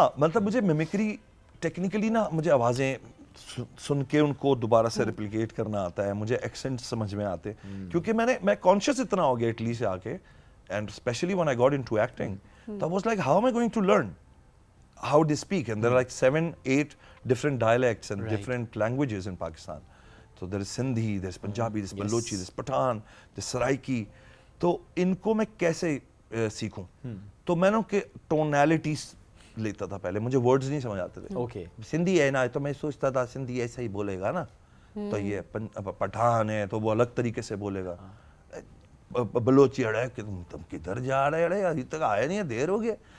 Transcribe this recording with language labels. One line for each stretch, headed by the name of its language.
Urdu: ہاں مطلب مجھے میمیکری ٹیکنیکلی نا مجھے آوازیں سن کے ان کو دوبارہ سے ریپلیکیٹ کرنا آتا ہے, مجھے ایکسنٹ سمجھ میں آتے, کیونکہ میں کانشیس اتنا ہو گیا اٹلی سے آ کے, and especially
English: when I got into acting, I was like how am I going to learn how they speak, and there are like 7-8 different dialects and different languages in Pakistan. So there is Sindhi, there's Punjabi, there's Balochi, there's Pathan, there's Saraiki.
Urdu: تو ان کو میں کیسے سیکھوں, تو میں نے کہ ٹونیلٹیز لیتا تھا پہلے, مجھے ورڈز نہیں سمجھ آتے تھے.
English: okay,
Urdu: سندھی ہے نا تو میں سوچتا تھا سندھی ایسا ہی بولے گا نا, تو یہ پٹھان ہے تو وہ الگ طریقے سے بولے گا. بلوچی اڑے کہ تم کدھر جا رہے اڑے, ابھی تک آیا نہیں ہے, دیر ہو گیا.